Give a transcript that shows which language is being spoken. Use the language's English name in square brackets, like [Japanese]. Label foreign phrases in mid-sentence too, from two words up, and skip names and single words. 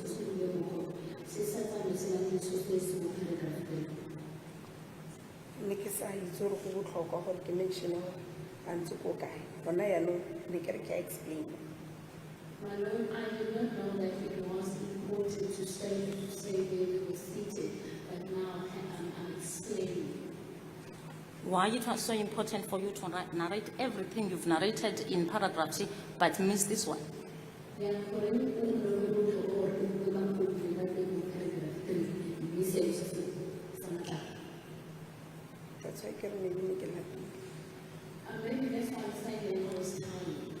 [Tswana] Ne ke sa itse gore go botlhokwa gore ke mention gore ba ntse ko kae gona yaanong ne ke re ke a explain. [English] My Lord, I did not know that it was important to say where we were seated, but now I'm explaining. Why it was so important for you to narrate everything you've narrated in paragraph 3, but miss this one? Yeah, for any [Tswana] That's why ke re maybe ne ke lapile. [English] maybe that's why I'm saying that it was time.